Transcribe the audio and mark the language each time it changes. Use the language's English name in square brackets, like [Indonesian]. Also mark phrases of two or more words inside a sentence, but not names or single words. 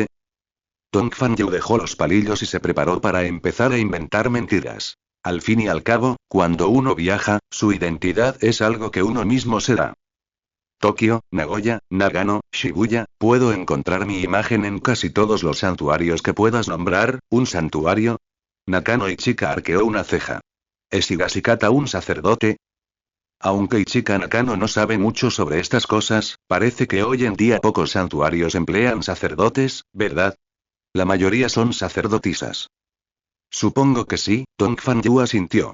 [Spanish] Dong Fan Yu dejó los palillos y se preparó para empezar a inventar mentiras. Al fin y al cabo, cuando uno viaja, su identidad es algo que uno mismo se da. Tokio, Nagoya, Nagano, Shibuya, puedo encontrar mi imagen en casi todos los santuarios que puedas nombrar. ¿Un santuario? Nakano Ichika arqueó una ceja. ¿Es Higashikata un sacerdote? Aunque Ichika Nakano no sabe mucho sobre estas cosas, parece que hoy en día pocos santuarios emplean sacerdotes, ¿verdad? La mayoría son sacerdotisas. Supongo que sí, Dong Fan Yu asintió.